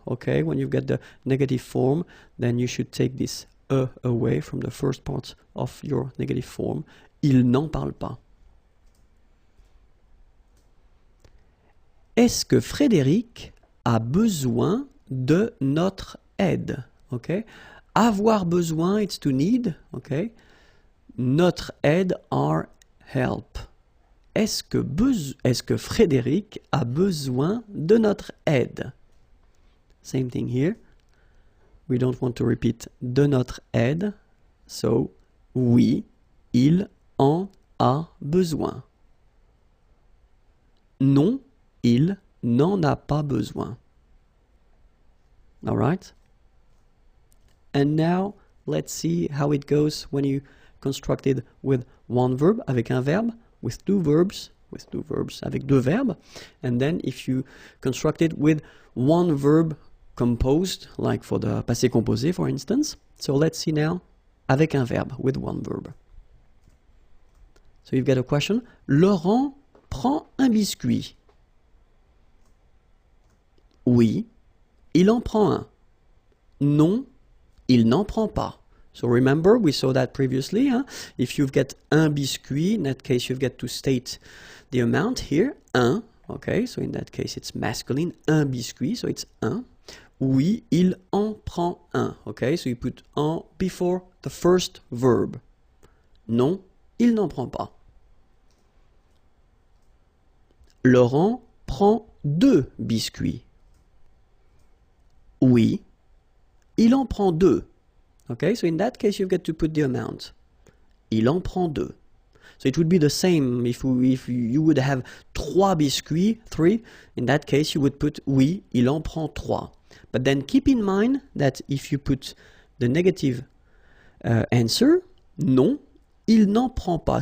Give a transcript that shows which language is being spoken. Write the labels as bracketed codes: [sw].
[en] Okay, when you get the negative form, then you should take this away from the first part of your negative form. [fr] Il n'en parle pas. Est-ce que Frédéric a besoin de notre aide? [en] Okay? [fr] Avoir besoin, [en] it's to need. Okay? Notre aide, our help. [fr] Est-ce que Frédéric a besoin de notre aide? [en] Same thing here. We don't want to repeat [fr] de notre aide. So, oui, il en a besoin. Non, il n'en a pas besoin. [en] All right? And now, let's see how it goes when you construct it with one verb, avec un verbe, with two verbs, avec deux verbes. And then if you construct it with one verb composed, like for the passé composé, for instance. So let's see now, [fr] avec un verbe, [en] with one verb. So you've got a question. [fr] Laurent prend un biscuit. Oui, il en prend un. Non, il n'en prend pas. [en] So remember, we saw that previously. Huh? If you've got un biscuit, in that case you've got to state the amount here. Un, okay, so in that case it's masculine. [fr] Un biscuit, [en] so it's un. [fr] Oui, il en prend un. [en] Okay, so you put en before the first verb. [fr] Non, il n'en prend pas. Laurent prend deux biscuits. Oui, il en prend deux. [en] Okay, so in that case you've got to put the amount. [fr] Il en prend deux. [en] So it would be the same if you would have trois biscuits, three. In that case you would put [fr] oui, il en prend trois. [en] But then keep in mind that if you put the negative answer, [fr] non, il n'en prend pas.